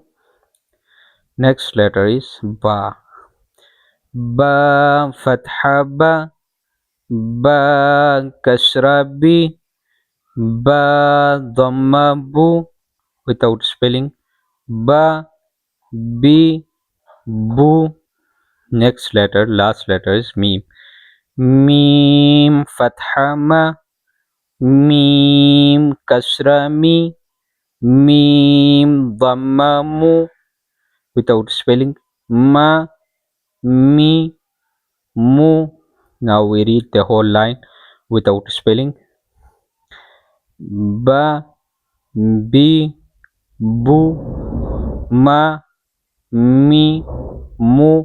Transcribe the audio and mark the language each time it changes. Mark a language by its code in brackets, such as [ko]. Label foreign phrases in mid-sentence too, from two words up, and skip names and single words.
[en] Next letter is Ba. Ba Fatha Ba. Ba Kasra Bi. Ba Dhamma Bu without spelling. Ba Bi Bu. Next letter, last letter is Mim. Mim Fatha Ma. Mim Kasra Mi. Mim Dhamma Mu without spelling. Ma Mi Mu. Now we read the whole line without spelling. Ba Bi Bu Ma Mi Mu.